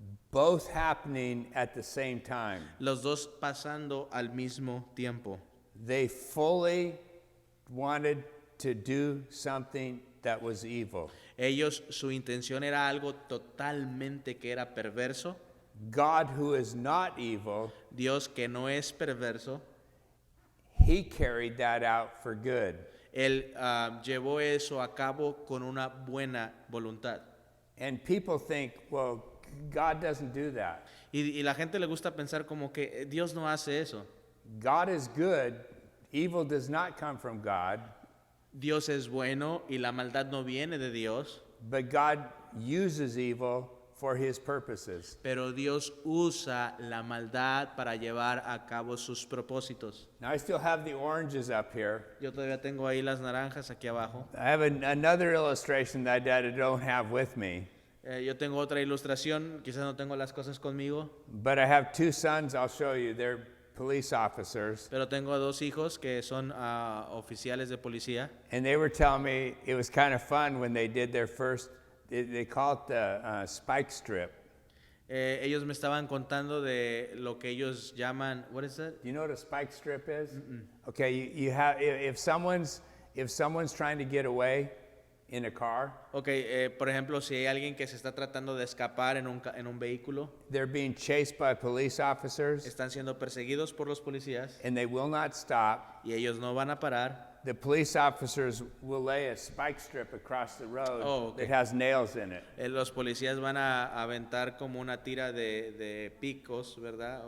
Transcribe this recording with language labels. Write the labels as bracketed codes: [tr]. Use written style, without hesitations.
[en] Both happening at the same time. [es] Los dos pasando al mismo tiempo. [en] They fully wanted to do something that was evil. [es] Ellos, su intención era algo totalmente que era perverso. [en] God, who is not evil, [es] Dios, que no es perverso, [en] he carried that out for good. [es] Él llevó eso a cabo con una buena voluntad. [en] And people think, well, God doesn't do that. [es] Y la gente le gusta pensar como que Dios no hace eso. [en] God is good. Evil does not come from God. [es] Dios es bueno y la maldad no viene de Dios. [en] But God uses evil for his purposes. [es] Pero Dios usa la maldad para llevar a cabo sus propósitos. [en] Now, I still have the oranges up here. [es] Yo todavía tengo ahí las naranjas aquí abajo. [en] I have another illustration that I don't have with me. [es] Yo tengo otra ilustración, quizás no tengo las cosas conmigo, [en] But I have two sons, I'll show you. They're police officers. [es] pero tengo dos hijos que son oficiales de policía. [en] And they were telling me it was kind of fun when they did their first, they call it the spike strip. [es] Ellos me estaban contando de lo que ellos llaman, [en] what is that? Do you know what a spike strip is? Okay, you have if someone's trying to get away in a car, [es] Ok, por ejemplo, si hay alguien que se está tratando de escapar en un vehículo, [en] they're being chased by police officers [es] están siendo perseguidos por los policías [en] and they will not stop. [es] y ellos no van a parar. [en] The police officers will lay a spike strip across the road Oh, okay. that has nails in it. [es] Los policías van a aventar como una tira de picos, ¿verdad?